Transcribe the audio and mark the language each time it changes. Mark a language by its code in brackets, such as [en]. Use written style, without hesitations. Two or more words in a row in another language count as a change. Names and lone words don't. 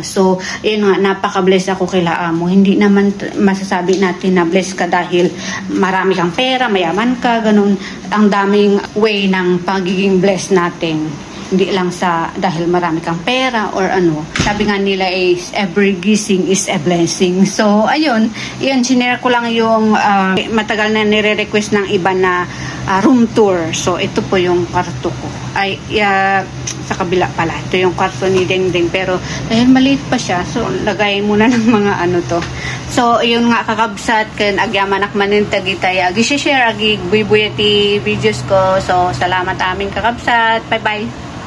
[tl] So yun nga, napaka-bless ako kila amo. Hindi naman masasabi natin na bless ka dahil marami kang pera, mayaman ka, ganun. Ang daming way ng pagiging bless natin. Hindi lang sa dahil marami kang pera or ano. Sabi nga nila [en] is every gising is a blessing. [tl] So, ayun. Yun, sinare ko lang yung matagal na nire-request ng iba na room tour. So, ito po yung kwarto ko. Ay, sa kabila pala. Ito yung kwarto ni Dengdeng. Pero, dahil maliit pa siya, so, lagay muna ng mga ano to. So, yun nga, kakabsat. [ilo] Kan agyaman akmanin tagitay. Agi share agi buy-buy ti videos ko. So, salamat aming kakabsat. Bye-bye.